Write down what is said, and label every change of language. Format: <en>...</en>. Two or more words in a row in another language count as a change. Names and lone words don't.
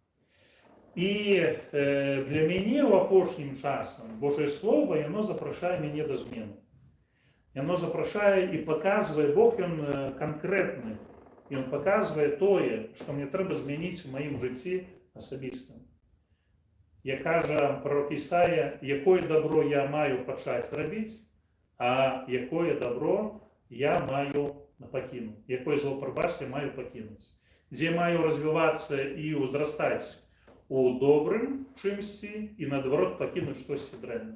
<be>І для мяне ў апошнім часам Божае Слово, яно запрашае мяне да змены. Яно запрашае і паказвае, Бог ён канкрэтны, ён паказвае тое, што мне трэба змяніць у маім жыцці асабістым.</be> <uk>як каже пророк Ісая,</uk> <be>якое добро я маю пачаць рабіць, а якое добро я маю пакінуць, якое зло, прабач, я маю пакінуць. Дзе маю развівацца і ўзрастаць у добрым чымсьці і, наадварот, пакінуць штосьці дрэннае.</be>